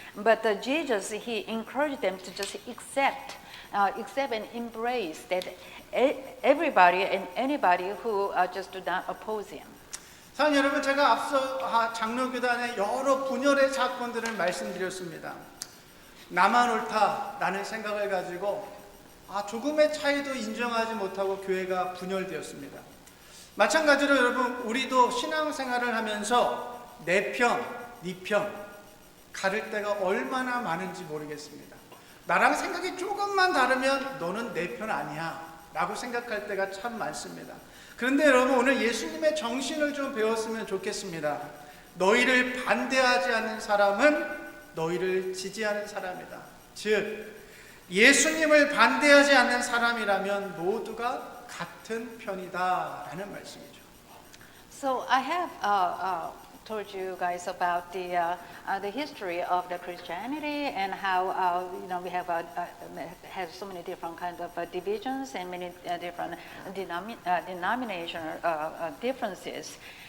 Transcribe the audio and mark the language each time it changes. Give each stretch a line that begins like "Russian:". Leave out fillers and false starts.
English: But Jesus, he encouraged them to just accept and embrace that everybody and anybody who just do not oppose him.
Korean: 사랑하는 여러분, 제가 앞서 장로교단의 여러 분열의 사건들을 말씀드렸습니다. 나만 옳다라는 생각을 가지고 조금의 차이도 인정하지 못하고 교회가 분열되었습니다. 마찬가지로 여러분, 우리도 신앙생활을 하면서 내 편, 네 편 가를 때가 얼마나 많은지 모르겠습니다. 나랑 생각이 조금만 다르면 너는 내 편 아니야 라고 생각할 때가 참 많습니다. 그런데 여러분, 오늘 예수님의 정신을 좀 배웠으면 좋겠습니다. 너희를 반대하지 않는 사람은 너희를 지지하는 사람이다. 즉 예수님을 반대하지 않는 사람이라면 모두가 같은 편이다라는 말씀이죠.
English: So I have told you guys about the history of the Christianity and how we have has so many different kinds of divisions and many different denominational differences.